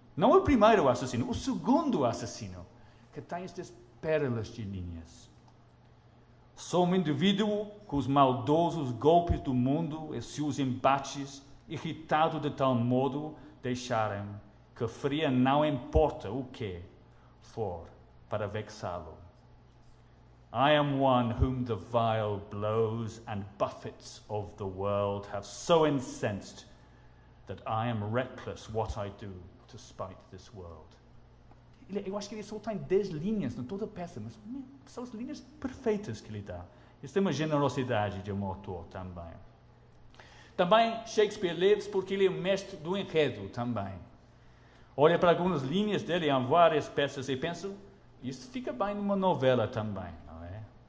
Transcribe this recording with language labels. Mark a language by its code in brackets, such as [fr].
[pt] Não o primeiro assassino, o segundo assassino, que tem estas pérolas de linhas. Sou um indivíduo com os maldosos golpes do mundo e seus embates, irritado de tal modo, deixarem que fria não importa o que for para vexá-lo. [en] I am one whom the vile blows and buffets of the world have so incensed that I am reckless what I do to spite this world. [pt] Eu acho que ele só tem 10 linhas em toda a peça, mas são as linhas perfeitas que ele dá. Isso é uma generosidade de um autor também. Também Shakespeare Lives porque ele é o mestre do enredo também. Olha para algumas linhas dele em várias peças e penso, isso fica bem numa novela também, não é?